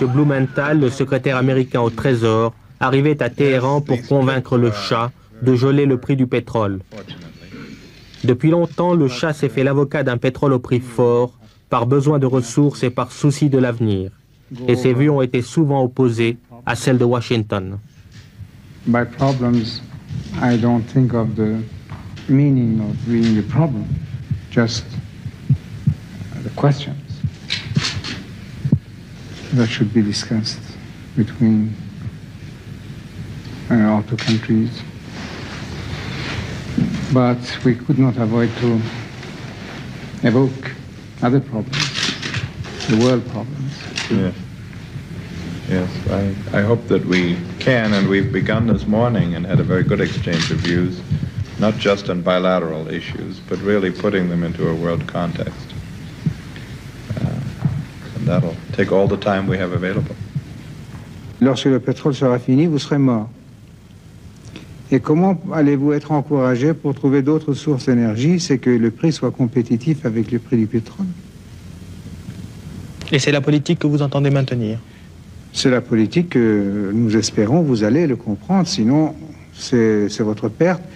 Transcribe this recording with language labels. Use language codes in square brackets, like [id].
[fr] Blumenthal, le secrétaire américain au Trésor, arrivait à Téhéran pour convaincre le Shah de geler le prix du pétrole. Depuis longtemps, le Shah s'est fait l'avocat d'un pétrole au prix fort, par besoin de ressources et par souci de l'avenir. Et ses vues ont été souvent opposées à celles de Washington. [en] By problems, I don't think of the meaning of being a problem, just the questions that should be discussed between our two countries. But we could not avoid to evoke other problems, the world problems. Yeah. Yes, I hope that we can, and we've begun this morning and had a very good exchange of views, not just on bilateral issues, but really putting them into a world context. And that'll take all the time we have available. [fr] Lorsque le pétrole sera fini, vous serez mort. Et comment allez-vous être encouragé pour trouver d'autres sources d'énergie? C'est que le prix soit compétitif avec le prix du pétrole. Et c'est la politique que vous entendez maintenir? C'est la politique que nous espérons, vous allez le comprendre, sinon c'est votre perte.